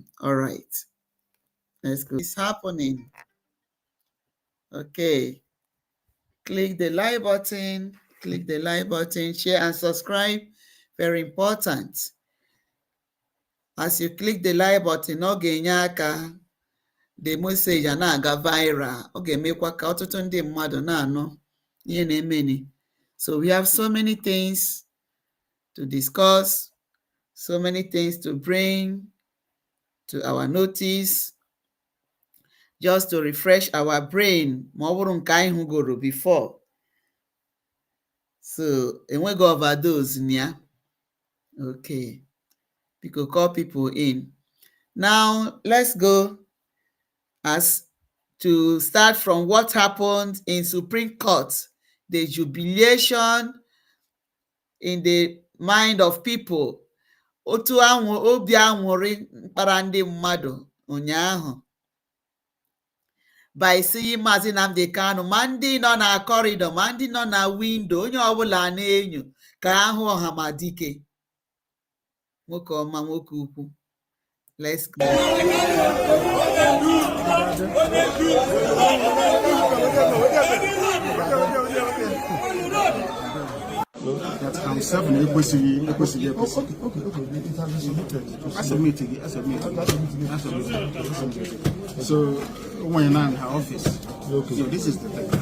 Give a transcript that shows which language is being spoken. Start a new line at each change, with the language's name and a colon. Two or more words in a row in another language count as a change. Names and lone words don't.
English: All right, let's go. It's happening. Okay, click the like button, share and subscribe. Very important. As you click the like button,
Igbo: ọ ga-enye aka
English: the message
Igbo: a na-aga viral. Ọ ga-emekwa ka ọtụtụ ndị mmadụ na-anụ ihe na-emeni.
English: So we have so many things to discuss, so many things to bring to our notice, just to refresh our brain
Igbo: ma ọ bụrụ nke anyị hụgoro
English: before.
Igbo: So enweghị overdose na ya.
English: Okay, we could call people in. Now let's go as to start from what happened in Supreme Court, the jubilation in the mind of people.
Igbo: Otu obi aṅụrị mkpara ndị mmadụ ụnyaahụ
English: by seeing
Igbo: Mazi Nnamdi Kanu, ma ndị nọ na kọrịdọ ma ndị nọ na windo, onye ọbụla na-enyo ka ahụ Ọhamadike, nwoke ọma, nwoke ukwu.
English: Let's go. That I'm 7 ekwesịghị. So when you're not in her office, so this is the thing.